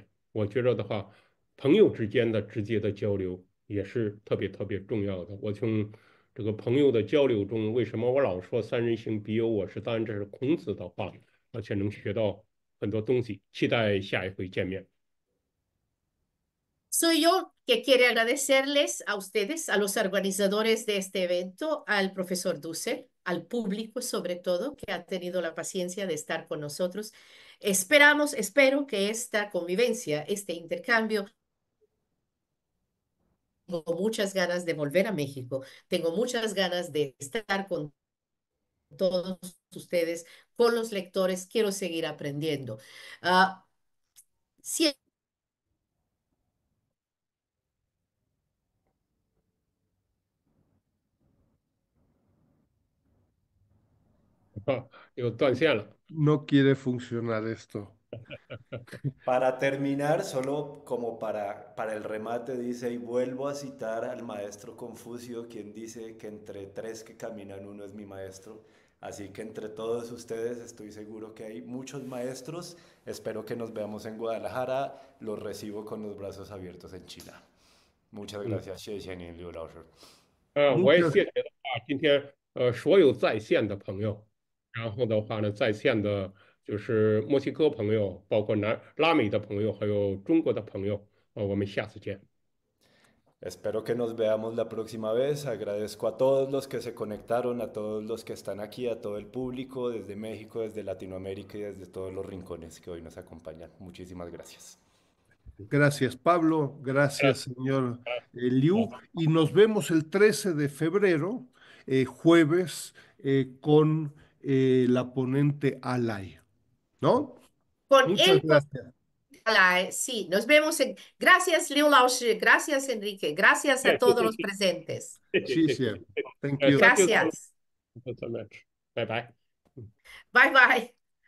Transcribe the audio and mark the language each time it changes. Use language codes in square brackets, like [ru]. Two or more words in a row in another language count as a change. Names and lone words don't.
[zh] 我觉得的话，朋友之间的直接的交流也是特别特别重要的。我从这个朋友的交流中，为什么我老说三人行必有我师？当然这是孔子的话，而且能学到很多东西。期待下一回见面。 [es] Soy yo que quiere agradecerles a ustedes, a los organizadores de este evento, al profesor Dussel, al público sobre todo, que ha tenido la paciencia de estar con nosotros. Espero que esta convivencia, este intercambio, tengo muchas ganas de volver a México, tengo muchas ganas de estar con todos ustedes, con los lectores, quiero seguir aprendiendo. Si [zh] 又断线了。 [es] No quiere funcionar esto. Para terminar, solo como para el remate, dice, y vuelvo a citar al maestro Confucio, quien dice que entre tres que caminan uno es mi maestro. Así que entre todos ustedes estoy seguro que hay muchos maestros. Espero que nos veamos en Guadalajara. Los recibo con los brazos abiertos en China. Muchas 嗯。 gracias, Xie Xiaoning Liu [zh] 老师。我也 [es] Muchas, [zh] 谢谢的话，今天所有在线的朋友，然后的话呢，在线的就是墨西哥朋友，包括拉美的朋友，还有中国的朋友，我们下次见。 [es] Espero que nos veamos la próxima vez. Agradezco a todos los que se conectaron, a todos los que están aquí, a todo el público desde México, desde Latinoamérica y desde todos los rincones que hoy nos acompañan. Muchísimas gracias. gracias Pablo, gracias Gracias. señor Liu, y nos vemos el 13 de febrero, jueves, con la ponente Alay, ¿no? con Muchas él gracias. Sí, nos vemos en... Gracias, Liu [zh] 老师. [es] Gracias, Enrique. Gracias a todos los presentes. [en] 谢谢 Thank you. Thank you [es] Gracias. [en] so much. Bye bye. Bye bye.